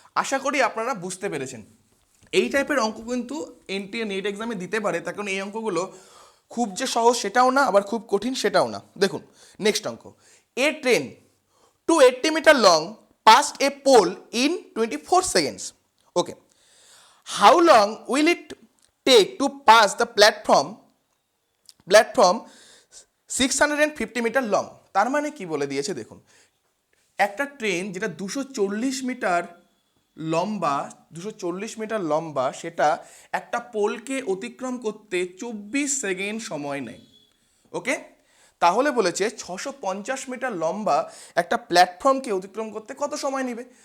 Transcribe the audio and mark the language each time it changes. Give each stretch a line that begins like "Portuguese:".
Bangla: আশা করি আপনারা বুঝতে পেরেছেন। এই টাইপের অঙ্ক কিন্তু এনটিএ নেট এক্সামে দিতে পারে, তার কারণ এই অঙ্কগুলো খুব যে সহজ সেটাও না, আবার খুব কঠিন সেটাও না। দেখুন নেক্সট অঙ্ক,
English: A train 280 metre long passed a pole in 24 seconds. Okay. How long will it take to pass the platform 650 metre long?
Bangla: তার মানে কি বলে দিয়েছে দেখুন, একটা ট্রেন যেটা 240 মিটার লম্বা, 240 মিটার লম্বা, সেটা একটা পোলকে অতিক্রম করতে 24 সেকেন্ড সময় নেয়। ওকে, তাহলে বলেছে 650 মিটার লম্বা একটা প্ল্যাটফর্মকে অতিক্রম করতে কত সময় নেবে।